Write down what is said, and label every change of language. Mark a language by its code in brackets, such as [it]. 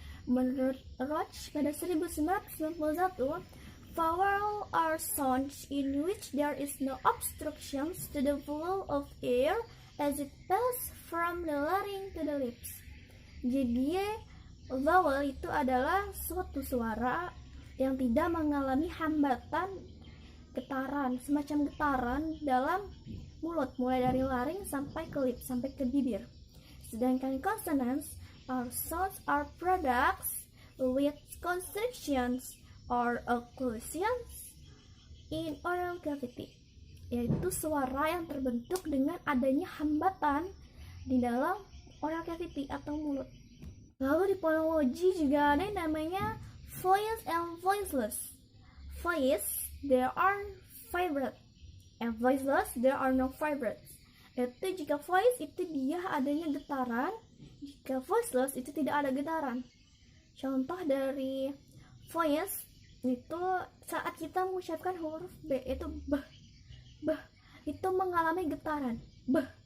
[id] Menurut Roach pada 1991, [en] vowel are sounds in which there is no obstructions to the flow of air as it passes from the larynx to the lips. [id] Jadi vowel itu adalah suatu suara yang tidak mengalami hambatan getaran, semacam getaran dalam mulut, mulai dari laring sampai ke lips, sampai ke bibir. Sedangkan [en] consonants are sounds are products with constrictions or occlusions in oral cavity, [id] yaitu suara yang terbentuk dengan adanya hambatan di dalam oral cavity atau mulut. Lalu di phonology juga ada yang namanya voice and voiceless. [en] Voice, there are vibrate, and voiceless, there are no vibrates. [id] Itu jika voice itu dia adanya getaran, jika voiceless itu tidak ada getaran. Contoh dari voice itu saat kita mengucapkan huruf B itu b, itu mengalami getaran b.